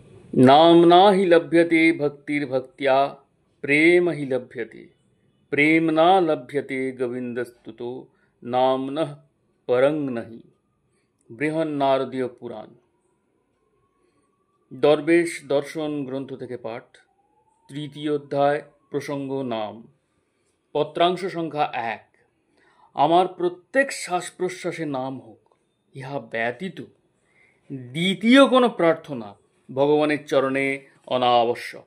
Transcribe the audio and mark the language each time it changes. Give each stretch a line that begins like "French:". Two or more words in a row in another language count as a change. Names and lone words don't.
Sanskrit: नाम्ना हि लभ्यते भक्तिर्भक्त्या प्रेम हि लभ्यते प्रेम्णा लभ्यते गोविन्दस्तुतो नाम्नः परं नहि।
Bangla: বৃহন্নারদীয় পুরাণ। দরবেশ দর্শন গ্রন্থ থেকে পাঠ। তৃতীয় অধ্যায়, প্রসঙ্গ নাম। পত্রাংশ সংখ্যা 1। আমার প্রত্যেক শ্বাস প্রশ্বাসে নাম হোক, ইহা ব্যতীত দ্বিতীয় কোনো প্রার্থনা ভগবানের চরণে অনাবশ্যক।